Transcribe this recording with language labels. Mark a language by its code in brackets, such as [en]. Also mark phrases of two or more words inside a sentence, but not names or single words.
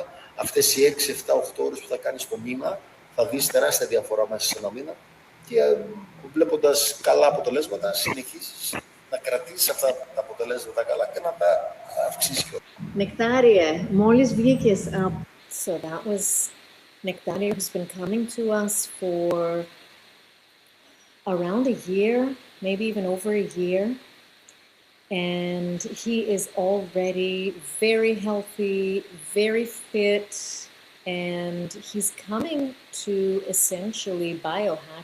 [el] Αυτές οι 6, 7, 8 ώρες που θα κάνεις το μήνα, θα δεις τεράστια διαφορά μέσα σε ένα μήνα και βλέποντας καλά αποτελέσματα, συνεχίσεις να κρατήσεις αυτά τα αποτελέσματα καλά και να τα αυξήσεις. Νεκτάριε, μόλις βγήκες από... [en] So that was Nectario, who's been coming to us for around a year, maybe even over a year. And he is already very healthy, very fit, and he's coming to essentially biohack.